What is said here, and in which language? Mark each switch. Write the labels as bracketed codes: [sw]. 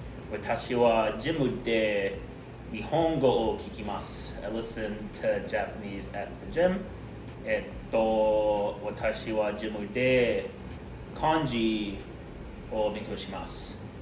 [ja] 私はジムで日本語を聞きます。 [en] I listen to Japanese at the gym. [ja] 私はジムで漢字を勉強します。